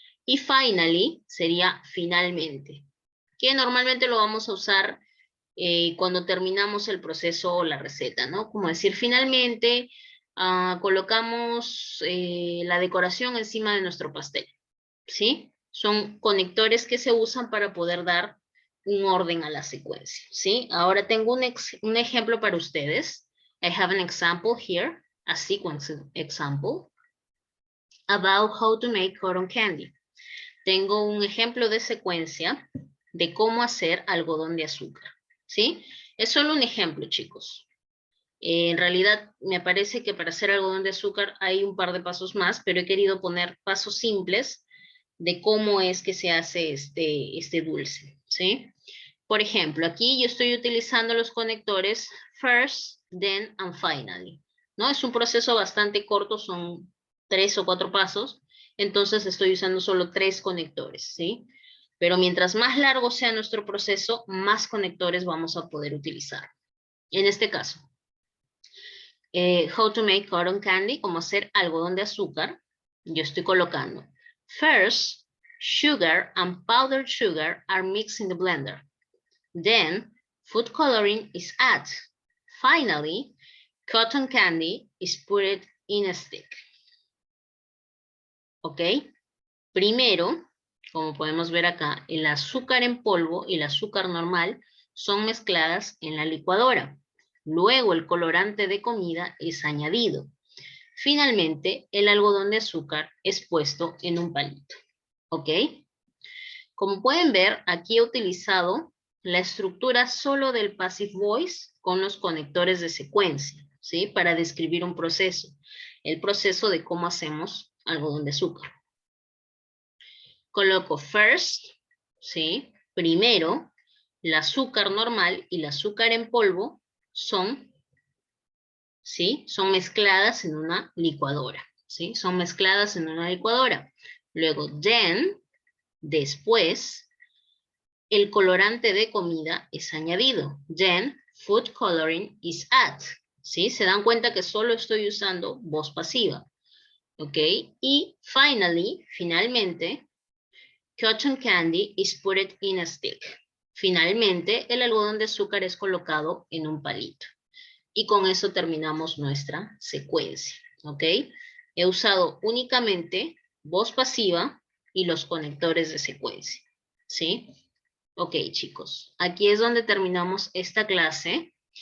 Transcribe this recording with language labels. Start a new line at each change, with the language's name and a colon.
Spanish: Y finally sería finalmente, que normalmente lo vamos a usar cuando terminamos el proceso o la receta, ¿no? Como decir, finalmente colocamos la decoración encima de nuestro pastel, ¿sí? Son conectores que se usan para poder dar un orden a la secuencia, ¿sí? Ahora tengo un ejemplo para ustedes.
English: I have an example here, a sequence example, about how to make cotton candy.
Spanish: Tengo un ejemplo de secuencia de cómo hacer algodón de azúcar, ¿sí? Es solo un ejemplo, chicos. En realidad, me parece que para hacer algodón de azúcar hay un par de pasos más, pero he querido poner pasos simples de cómo es que se hace este dulce, ¿sí? Por ejemplo, aquí yo estoy utilizando los conectores first, then, and finally, ¿no? Es un proceso bastante corto, son 3 o 4 pasos, entonces estoy usando solo 3 conectores, ¿sí? Pero mientras más largo sea nuestro proceso, más conectores vamos a poder utilizar. En este caso,
English: how to make cotton candy,
Spanish: como hacer algodón de azúcar, yo estoy colocando
English: first, sugar and powdered sugar are mixed in the blender. Then, food coloring is added. Finally, cotton candy is put in a stick.
Spanish: ¿Ok? Primero, como podemos ver acá, el azúcar en polvo y el azúcar normal son mezcladas en la licuadora. Luego el colorante de comida es añadido. Finalmente, el algodón de azúcar es puesto en un palito. ¿Ok? Como pueden ver, aquí he utilizado la estructura solo del passive voice con los conectores de secuencia, ¿sí? Para describir un proceso. El proceso de cómo hacemos algodón de azúcar. Coloco first, ¿sí? Primero, el azúcar normal y el azúcar en polvo son, ¿sí? Son mezcladas en una licuadora, ¿sí? Son mezcladas en una licuadora. Luego, then, después, el colorante de comida es añadido.
English: Then, food coloring is added,
Spanish: ¿sí? Se dan cuenta que solo estoy usando voz pasiva, ¿ok? Y finalmente,
English: cotton candy is put in a stick.
Spanish: Finalmente, el algodón de azúcar es colocado en un palito. Y con eso terminamos nuestra secuencia, ¿ok? He usado únicamente voz pasiva y los conectores de secuencia, ¿sí? Ok, chicos, aquí es donde terminamos esta clase.